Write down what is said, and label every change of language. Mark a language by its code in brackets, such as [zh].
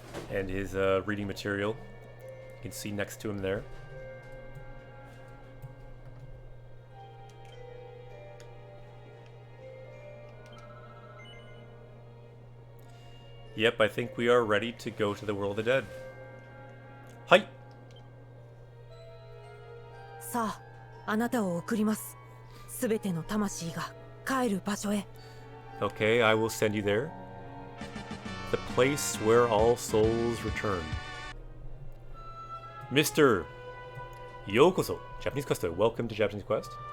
[en] And his reading material, you can see next to him there. Yep, I think we are ready to go to the world of the dead. Hi! [ja] さあ、あなたを送ります。すべての魂が帰る場所へ。 [en] Okay, I will send you there. The place where all souls return. Mr. Yokoso, Japanese Quest. Welcome to Japanese Quest.